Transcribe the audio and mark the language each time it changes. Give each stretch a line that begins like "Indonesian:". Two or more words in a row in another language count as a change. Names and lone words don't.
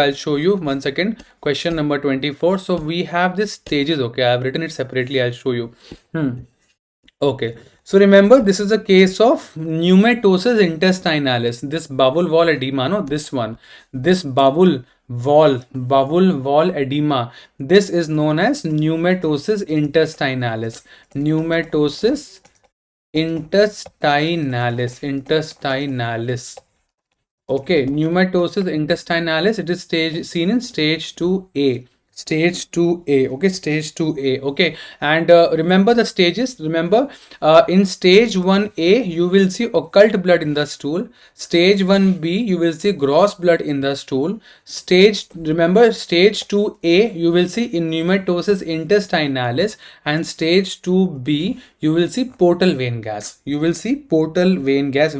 English: I'll show you. 1 second. Question number 24. So we have these stages. Okay, I have written it separately. I'll show you. Okay, so remember, this is a case of pneumatosis intestinalis. This bubble wall edema, no, this one, this bubble wall edema, this is known as pneumatosis intestinalis. Pneumatosis intestinalis. Okay, pneumatosis intestinalis, it is seen in stage 2A. Stage 2A. Okay, stage 2A. Okay, and remember the stages. Remember, in stage 1A, you will see occult blood in the stool. Stage 1B, you will see gross blood in the stool. Remember, stage 2A, you will see in pneumatosis intestinalis, and stage 2B, you will see portal vein gas.